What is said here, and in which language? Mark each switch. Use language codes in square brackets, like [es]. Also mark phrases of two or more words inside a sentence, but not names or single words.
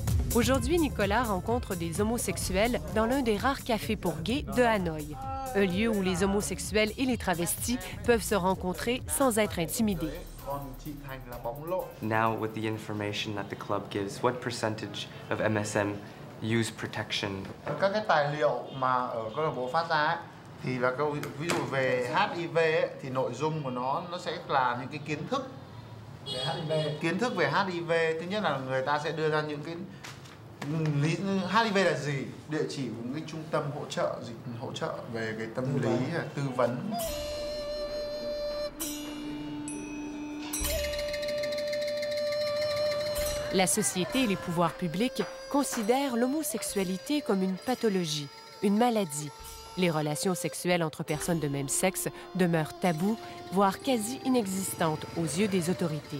[fr] Aujourd'hui, Nicolas rencontre des homosexuels dans l'un des rares cafés pour gays de Hanoï, un lieu où les homosexuels et les travestis peuvent se rencontrer sans être intimidés. [en] Now, with the information that the club gives, what percentage of MSM use protection? [vi] Các cái tài liệu mà ở câu lạc bộ phát ra thì là ví dụ về HIV ấy, thì nội dung của nó sẽ là những cái kiến thức về HIV. Kiến thức về HIV, thứ nhất là người ta sẽ đưa ra những cái HIV là gì, địa chỉ của cái trung tâm hỗ trợ về cái tâm lý, tư vấn. [fr] La société et les pouvoirs publics considèrent l'homosexualité comme une pathologie, une maladie. Les relations sexuelles entre personnes de même sexe demeurent taboues, voire quasi inexistantes aux yeux des autorités.